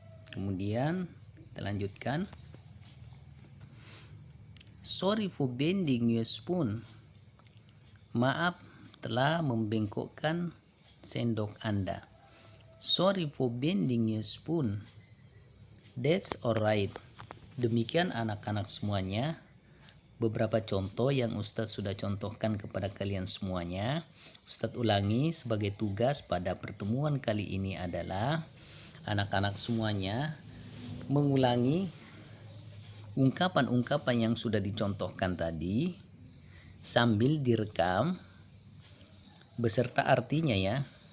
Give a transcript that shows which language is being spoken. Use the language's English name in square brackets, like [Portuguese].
[Indonesian] Kemudian kita lanjutkan. [English] Sorry for bending your spoon. [Indonesian] Maaf telah membengkokkan sendok Anda. [English] Sorry for bending your spoon. That's alright. [Indonesian] Demikian anak-anak semuanya. Beberapa contoh yang Ustadz sudah contohkan kepada kalian semuanya. Ustadz ulangi sebagai tugas pada pertemuan kali ini adalah anak-anak semuanya mengulangi ungkapan-ungkapan yang sudah dicontohkan tadi sambil direkam beserta artinya ya.